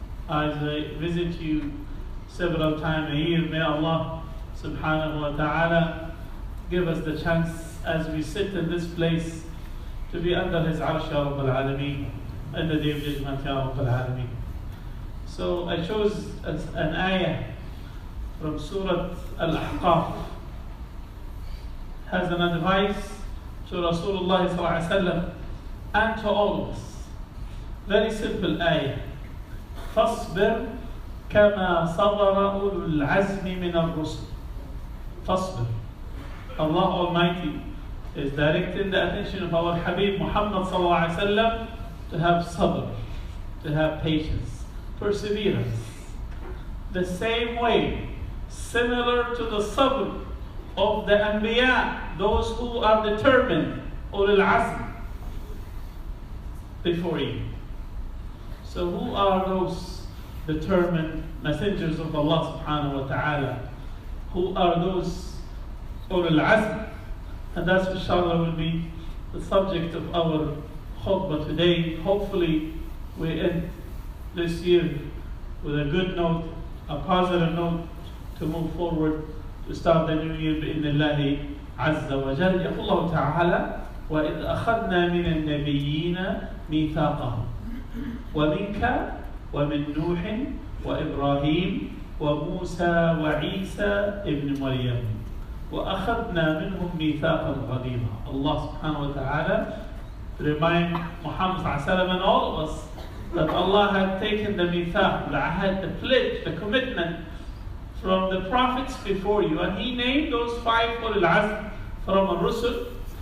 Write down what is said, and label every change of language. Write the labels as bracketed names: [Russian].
[English] As I visit you several times a year, may Allah subhanahu wa ta'ala give us the chance as we sit in this place to be under His Arsh ya Rabbil Alameen in the Day of Judgment ya Rabbil Alameen. So I chose an ayah from Surah Al-Ahqaf, has an advice to Rasulullah sallallahu alaihi wasallam and to all of us. Very simple ayah. [Arabic] فاصبر كما صبر أولو العزم من الرسل. فاصبر. [English] Allah Almighty is directing the attention of our Habib Muhammad sallallahu alaihi wasallam to have sabr, to have patience, perseverance. The same way, similar to the sabr of the Anbiya, those who are determined, ulul azm, before you. So who are those determined messengers of Allah subhanahu wa ta'ala? Who are those ulul azm? And that's inshallah will be the subject of our khutbah today. Hopefully we end this year with a good note, a positive note to move forward to start the new year [Arabic] بإذن الله عز وجل. يقول الله تعالى: وإذ أخذنا من النبيين ميثاقهم ومنك ومن نوح وإبراهيم وموسى وعيسى ابن مريم وأخذنا منهم ميثاقا غليظا. [English] Allah subhanahu wa ta'ala remind Muhammad sallallahu alaihi wasallam and all of us that Allah had taken the mithaq, the ahad, the pledge, the commitment from the prophets before you, and He named those 5 ulul azm from al-Rusul.